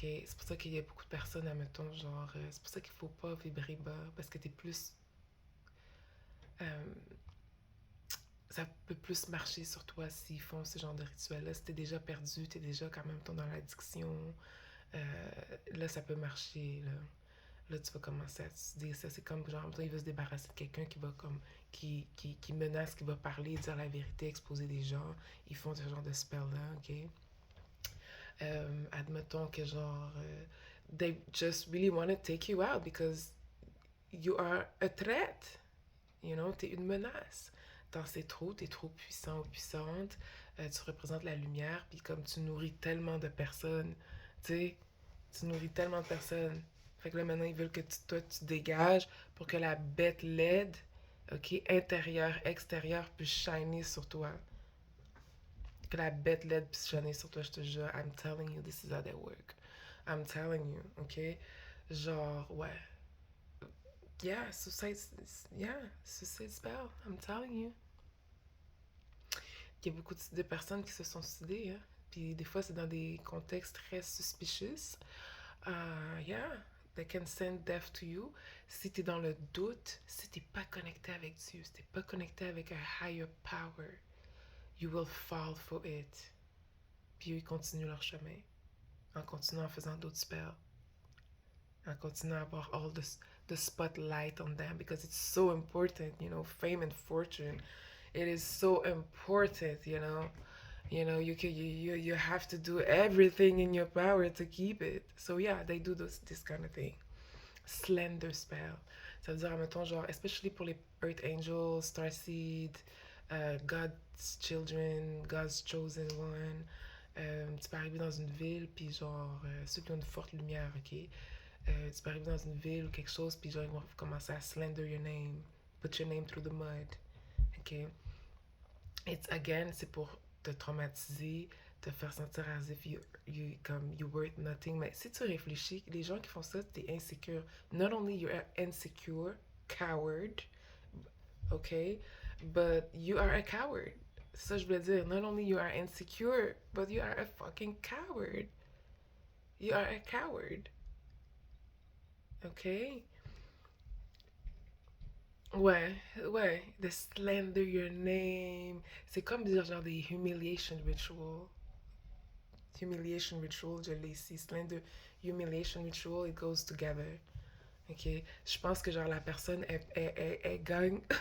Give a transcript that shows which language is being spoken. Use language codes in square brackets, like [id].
[fr] C'est pour ça qu'il y a beaucoup de personnes, admettons, genre, c'est pour ça qu'il faut pas vibrer bas, parce que t'es plus, euh, ça peut plus marcher sur toi s'ils font ce genre de rituel-là. Si t'es déjà perdu, t'es déjà quand même dans l'addiction, euh, là, ça peut marcher, là. Là, tu vas commencer à te dire ça. C'est comme, genre, il veut se débarrasser de quelqu'un qui va comme, qui menace, qui va parler, dire la vérité, exposer des gens. Ils font ce genre de spell-là, ok? Admettons que genre, [en] they just really want to take you out because you are a threat. You know, [fr] t'es une menace. T'es trop puissant ou puissante. Tu représentes la lumière, puis comme tu nourris tellement de personnes, tu sais, tu nourris tellement de personnes. Fait que là, maintenant, ils veulent que toi, tu dégages pour que la bête LED, ok, intérieure, extérieure, puisse shiner sur toi. Que la bête LED puisse shiner sur toi, je te jure. [en] I'm telling you, this is how they work. I'm telling you, ok? [fr] Genre, ouais. [en] Yeah, yeah, suicide spell, I'm telling you. [fr] Il y a beaucoup de personnes qui se sont suicidées, hein. Puis des fois, c'est dans des contextes très suspicious. [en] Yeah, they can send death to you. [fr] Si t'es dans le doute, si t'es pas connecté avec Dieu, si t'es pas connecté avec un higher power, [en] you will fall for it. [fr] Puis eux, ils continuent leur chemin en continuant en faisant d'autres spells, en continuant à avoir [en] all the spotlight on them because it's so important, you know, fame and fortune. It is so important, you know. You know, you have to do everything in your power to keep it. So yeah, they do this kind of thing. [fr] Slender spell. Ça veut dire, mettons, genre, especially pour les Earth Angels, Starseed, God's Children, God's Chosen One. Tu peux arriver dans une ville, puis genre, ceux qui ont une forte lumière, ok? Tu peux arriver dans une ville ou quelque chose, puis genre, ils vont commencer à [en] slender your name. Put your name through the mud, ok? It's again, [fr] c'est pour te traumatiser, te faire sentir as if comme [en] you worth nothing. [fr] Mais si tu réfléchis, les gens qui font ça, t'es insécure. [en] Not only you're insecure, coward, okay, but you are a coward. [fr] Ça, je voulais dire. [en] Not only you are insecure, but you are a fucking coward. You are a coward. Okay? [fr] Ouais, ouais. [en] The slander your name. [fr] C'est comme dire genre des humiliation rituals. Humiliation ritual, je l'ai ici. [en] Slender humiliation ritual, it goes together. Ok? [fr] Je pense que genre la personne, elle gagne.